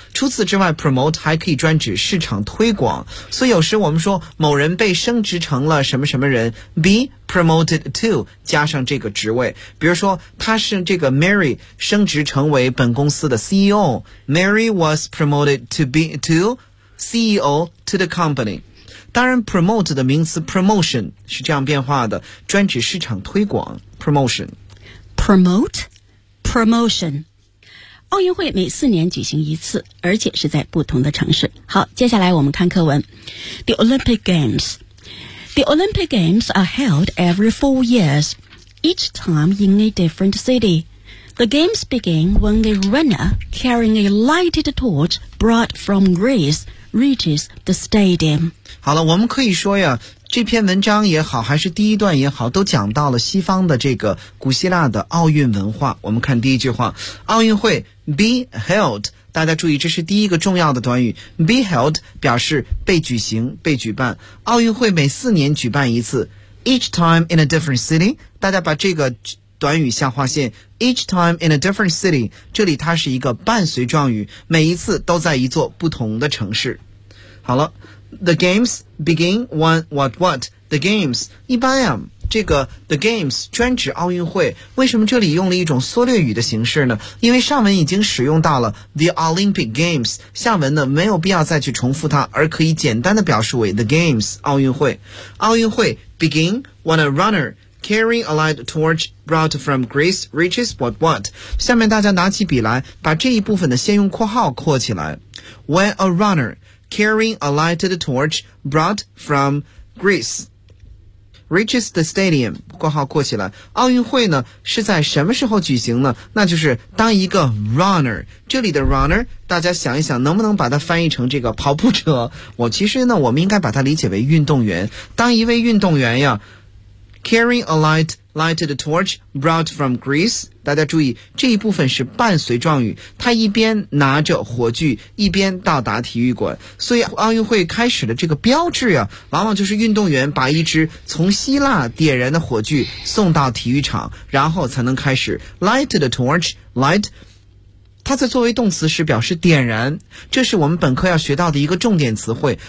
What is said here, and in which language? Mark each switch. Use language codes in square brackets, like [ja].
[zh] 除此之外 promote 还可以专指市场推广，所以有时我们说某人被升职成了什么什么人， [en] be promoted to [zh] 加上这个职位，比如说他是这个 Mary 升职成为本公司的 CEO， [en] Mary was promoted to be to CEO to the company。 [zh] 当然 promote 的名词 promotion 是这样变化的，专指市场推广 promotion [en] promote promotion。 [zh] 奥运会每四年举行一次，而且是在不同的城市。好，接下来我们看课文。 [en] The Olympic Games The Olympic Games are held every 4 years, each time in a different city. The games begin when a runner carrying a lighted torch brought from Greece reaches the stadium. [zh] 好了，我们可以说呀，这篇文章也好，还是第一段也好，都讲到了西方的这个古希腊的奥运文化。我们看第一句话，奥运会 [en] be held， [zh] 大家注意这是第一个重要的短语， be held 表示被举行被举办。奥运会每四年举办一次， [en] each time in a different city， [zh] 大家把这个短语下划线， each time in a different city， 这里它是一个伴随状语，每一次都在一座不同的城市。 [en] 好了，The games begin when what what? [zh] The games 一般呀，这个 the games 专指奥运会。为什么这里用了一种缩略语的形式呢？因为上文已经使用到了 the Olympic games， 下文呢没有必要再去重复它，而可以简单的表示为 the games 奥运会。奥运会 [en] begin when a runner carrying a lighted torch brought from Greece reaches the stadium。 carrying a light torch brought from Greece reaches what what? [zh] 下面大家拿起笔来，把这一部分的先用括号括起来。 [en] When a runner carrying a lighted torch brought from Greece reaches the stadium, [zh] 括号括起来。奥运会呢，是在什么时候举行呢？那就是当一个 runner, 这里的 runner, 大家想一想能不能把它翻译成这个跑步者。我其实呢，我们应该把它理解为运动员。当一位运动员呀 [en] carrying a lighted torch brought from Greece, [zh] 大家注意这一部分是伴随状语，他一边拿着火炬一边到达体育馆，所以奥运会开始的这个标志啊，往往就是运动员把一支从希腊点燃的火炬送到体育场，然后才能开始 lighted torch, light, 它在作为动词时表示点燃，这是我们本科要学到的一个重点词汇。